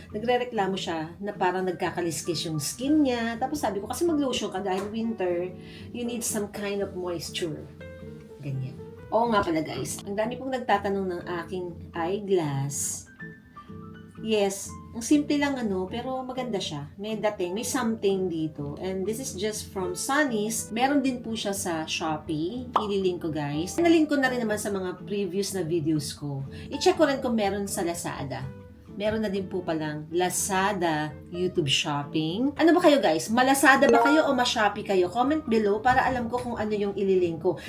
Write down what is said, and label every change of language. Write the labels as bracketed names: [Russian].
[Filipino] Nagre-reklamo siya na parang nagkakaliskis yung skin niya. Tapos sabi ko kasi mag-lotion ka dahil winter, [English] you need some kind of moisture. [Filipino] Ganyan. Oo nga pala guys, ang dami pong nagtatanong ng aking eyeglass. Yes, ang simple lang pero maganda siya. May dating, may something dito. [English] And this is just from Sunny's. [Filipino] Meron din po siya sa Shopee. Ililink ko guys. Nalink ko na rin naman sa mga previous na videos ko. I-check ko rin kung meron sa Lazada. Meron na din po palang Lazada YouTube Shopping. Ano ba kayo guys? Malazada ba kayo o ma-Shopee kayo? Comment below para alam ko kung ano yung ililink ko.